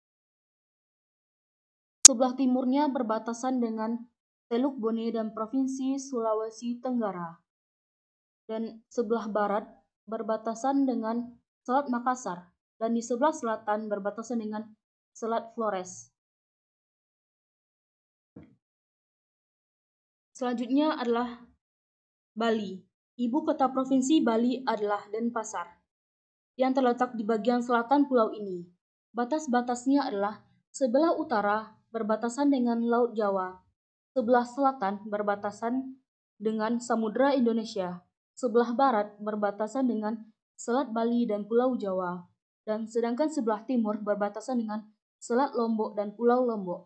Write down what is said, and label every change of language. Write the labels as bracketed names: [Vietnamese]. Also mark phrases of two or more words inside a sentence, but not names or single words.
[Indonesian] Sebelah timurnya berbatasan dengan Teluk Bone dan Provinsi Sulawesi Tenggara. Dan sebelah barat berbatasan dengan Selat Makassar. Dan di sebelah selatan berbatasan dengan Selat Flores. Selanjutnya adalah Bali. Ibu kota provinsi Bali adalah Denpasar, yang terletak di bagian selatan pulau ini. Batas-batasnya adalah sebelah utara berbatasan dengan Laut Jawa, sebelah selatan berbatasan dengan Samudra Indonesia, sebelah barat berbatasan dengan Selat Bali dan Pulau Jawa, dan sedangkan sebelah timur berbatasan dengan Selat Lombok dan Pulau Lombok.